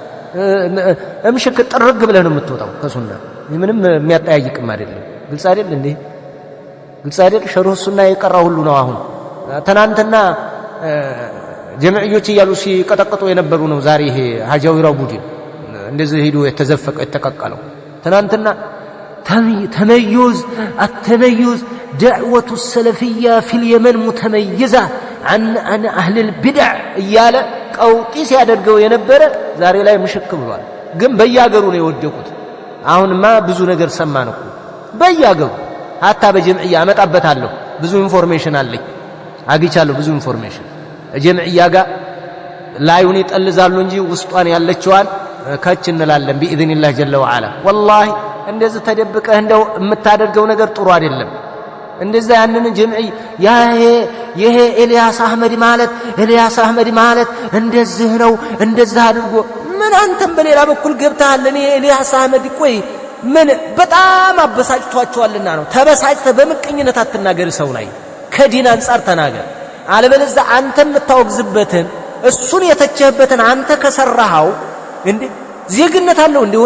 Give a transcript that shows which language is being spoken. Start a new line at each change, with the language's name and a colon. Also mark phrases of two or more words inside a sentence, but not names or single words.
Amharic: እምሽክ ጥርግ ብለህ ነው የምትወጣው ከሱና። ምንም የሚያጠያይቅም አይደለም። ግልጽ አይደል እንዴ? ግልጽ አይደል? ሸርሁ ሱና የቀራው ሁሉ ነው። አሁን ትናንትና ጀምዕዮች እያሉ ሲቀጠቅጡ የነበሩ ነው። ዛሬ ይሄ ሀጃዊራው ቡድን እንደዚህ ሄዶ የተዘፈቀው የተቀቀለው ትናንትና
Arabic: ተመዩዝ التميز دعوة السلفية في اليمن متميزة عن أهل البدع
Amharic: እያለ ቀውጢ ሲያደርገው የነበረ ዛሬ ላይ ምሽክ ብሏል። ግን በያገሩ ነው የወደቁት። አሁንማ ብዙ ነገር ሰማን እኮ በያገሩ hatta በጀምዕያ አመጣበታለሁ። ብዙ ኢንፎርሜሽን አለኝ፣ አግኝቻለሁ ብዙ ኢንፎርሜሽን። ጀምዕያ ጋር ላዩን ይጠልዛሉ እንጂ ውስጧን ያለችዋን ከች እንላለን
Arabic: بإذن جل وعلا።
Amharic: والله እንደዚህ ተደብቀህ እንደው የምታደርገው ነገር ጥሩ አይደለም። እንደዛ ያንን ጀምዒ ይሄ ኤልያስ አህመድ ማለት እንደዚህ ነው እንደዛ አድርጎ ምን አንተም በሌላ በኩል ገብተሃል። እኔ ኤልያስ አህመድ ቆይ ምን በጣም አበሳጭቷቸዋልና ነው። ተበሳጭተህ በምቀኝነት አትናገር ሰው ላይ፣ ከዲን አንፃር ተናገር። አለበለዚያ አንተ የምታወግዝበትን እሱን የተቸህበትን አንተ ከሰራሃው እንዴ ዜግነት አለው እንዴ?